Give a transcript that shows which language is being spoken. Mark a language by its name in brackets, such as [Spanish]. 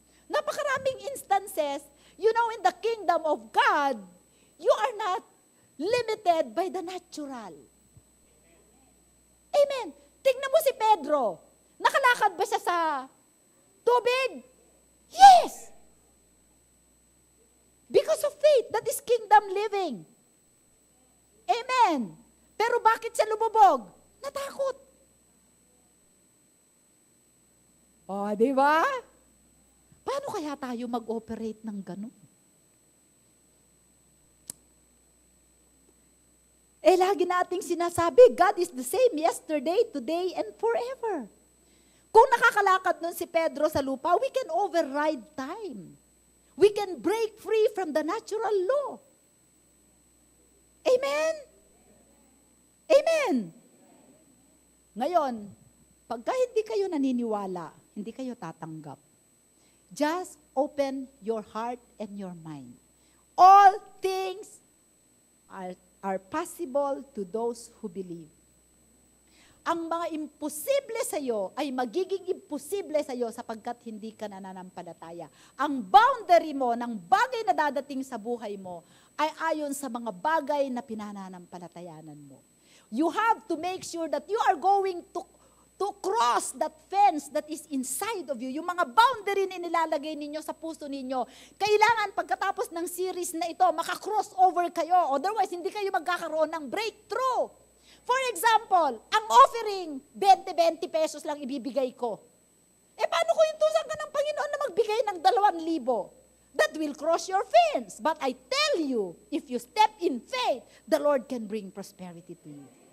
[Filipino] Napakaraming [English] instances, in the kingdom of God, you are not limited by the natural. [Filipino] Amen. Tingnan mo si Pedro. Nakalakad ba siya sa tubig? Yes! [English] Because of faith, that is kingdom living. Amen. [Filipino] Pero bakit siya lumubog? Natakot. O, di ba? Paano kaya tayo mag-operate ng ganun? Lagi nating sinasabi, [English] God is the same yesterday, today, and forever. [Filipino] Kung nakakalakad nun si Pedro sa lupa, [English] we can override time. We can break free from the natural law. Amen? Amen? [Filipino] Ngayon, pagka hindi kayo naniniwala, hindi kayo tatanggap. [English] Just open your heart and your mind. All things are possible to those who believe. [Filipino] Ang mga imposible sa iyo ay magiging imposible sa iyo sapagkat hindi ka nananampalataya. Ang boundary mo ng bagay na dadating sa buhay mo ay ayon sa mga bagay na pinananampalatayanan mo. [English] You have to make sure that you are going to cross that fence that is inside of you. [Filipino] Yung mga boundary na nilalagay ninyo sa puso ninyo, kailangan pagkatapos ng series na ito, maka-cross over kayo. Otherwise, hindi kayo magkakaroon ng breakthrough. [English] For example, [Filipino] ang offering, 20 pesos lang ibibigay ko. Paano ko intusan ka ng Panginoon na magbigay ng 2,000? [English] That will cross your fence. But I tell you, if you step in faith, the Lord can bring prosperity to you.